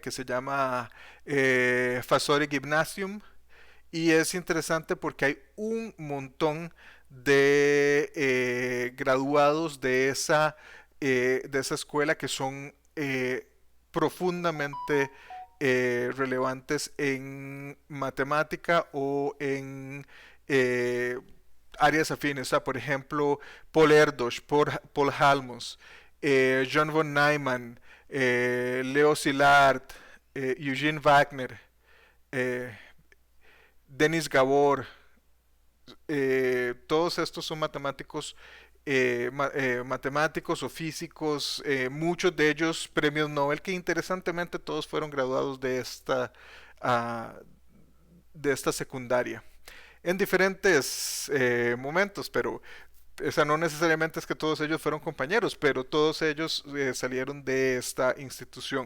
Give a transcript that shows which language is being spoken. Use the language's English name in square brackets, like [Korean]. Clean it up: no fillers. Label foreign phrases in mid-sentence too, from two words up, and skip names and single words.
[Spanish] que se llama Fasori Gymnasium, y es interesante porque hay un montón de graduados de esa escuela que son profundamente relevantes en matemática o en eh, áreas afines. O sea, por ejemplo, Paul Erdős, Paul Halmos, John von Neumann, Leo Szilard, Eugene Wagner, eh, Denis Gabor. Todos estos son matemáticos, matemáticos o físicos, muchos de ellos premios Nobel, que interesantemente todos fueron graduados ah, de esta secundaria en diferentes momentos, pero o sea, no necesariamente es que todos ellos fueron compañeros, pero todos ellos salieron de esta institución.